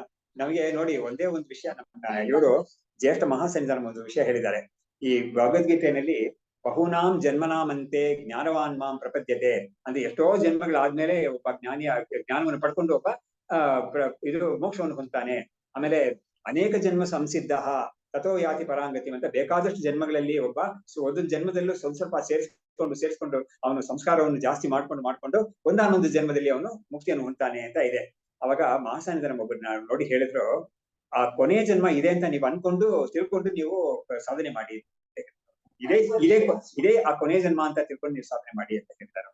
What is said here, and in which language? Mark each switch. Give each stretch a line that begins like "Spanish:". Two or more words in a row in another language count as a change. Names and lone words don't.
Kannada: ನಮಗೆ ನೋಡಿ, ಒಂದೇ ಒಂದು ವಿಷಯ, ಇವರು ಜ್ಯೇಷ್ಠ ಮಹಾಸನ್ನಿಧಾನ ಒಂದು ವಿಷಯ ಹೇಳಿದ್ದಾರೆ. ಈ ಭಗವದ್ಗೀತೆಯಲ್ಲಿ
Sanskrit: ಬಹೂನಾಂ ಜನ್ಮನಾಮಂತೆ ಜ್ಞಾನವಾನ್ ಮಾಂ ಪ್ರಪದ್ಯತೆ
Kannada: ಅಂದ್ರೆ, ಎಷ್ಟೋ ಜನ್ಮಗಳಾದ್ಮೇಲೆ ಒಬ್ಬ ಜ್ಞಾನವನ್ನು ಪಡ್ಕೊಂಡು ಒಬ್ಬ ಇದು ಮೋಕ್ಷವನ್ನು ಹೊಂದ್ತಾನೆ. ಆಮೇಲೆ
Sanskrit: ಅನೇಕ ಜನ್ಮ ಸಂಸಿದ್ಧ ತಥೋ ಯಾತಿ ಪರಾಂಗತಿ
Kannada: ಅಂತ, ಬೇಕಾದಷ್ಟು ಜನ್ಮಗಳಲ್ಲಿ ಒಬ್ಬ ಒಂದೊಂದು ಜನ್ಮದಲ್ಲೂ ಸ್ವಲ್ಪ ಸೇರಿಸ್ಕೊಂಡು ಅವನು ಸಂಸ್ಕಾರವನ್ನು ಜಾಸ್ತಿ ಮಾಡ್ಕೊಂಡು ಒಂದಾನೊಂದು ಜನ್ಮದಲ್ಲಿ ಅವನು ಮುಕ್ತಿಯನ್ನು ಹೊಂದ್ತಾನೆ ಅಂತ ಇದೆ. ಅವಾಗ ಮಹಾಸನ್ನಿಧಾನ ಒಬ್ಬರನ್ನ ನೋಡಿ ಹೇಳಿದ್ರು, ಆ ಕೊನೆಯ ಜನ್ಮ ಇದೆ ಅಂತ ನೀವು ತಿಳ್ಕೊಂಡು ನೀವು ಸಾಧನೆ ಮಾಡಿ, ಇದೇ ಆ ಕೊನೆಯ ಜನ್ಮ ಅಂತ ತಿಳ್ಕೊಂಡು ನೀವು ಸಾಧನೆ ಮಾಡಿ ಅಂತ ಹೇಳ್ತಾರೆ.